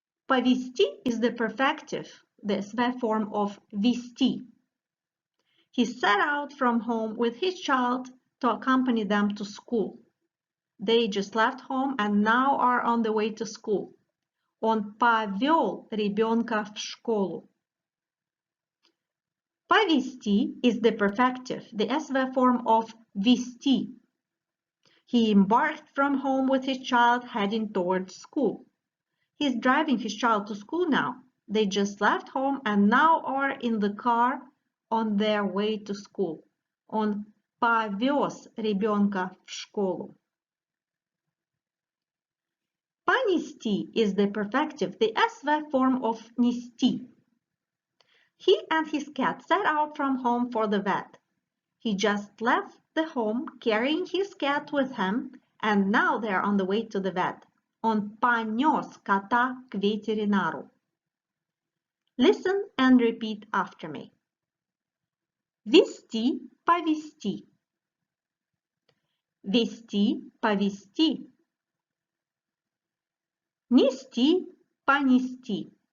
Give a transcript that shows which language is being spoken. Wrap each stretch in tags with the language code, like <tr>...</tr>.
<en>Повести is the perfective, the verb form of вести. He set out from home with his child to accompany them to school. They just left home and now are on the way to school.</en> <ru>Он повел ребенка в школу.</ru> <en>Повести is the perfective, the S verb form of вести. He embarked from home with his child heading towards school. He's driving his child to school now. They just left home and now are in the car on their way to school.</en> <ru>Он повез ребенка в школу.</ru> <en>Понести is the perfective, the S verb form of нести. He and his cat set out from home for the vet. He just left the home carrying his cat with him, and now they are on the way to the vet.</en> <ru>Он понес кота к ветеринару.</ru> <en>Listen and repeat after me.</en> <ru>Вести, повести. Вести, повести. Нести, понести.</ru>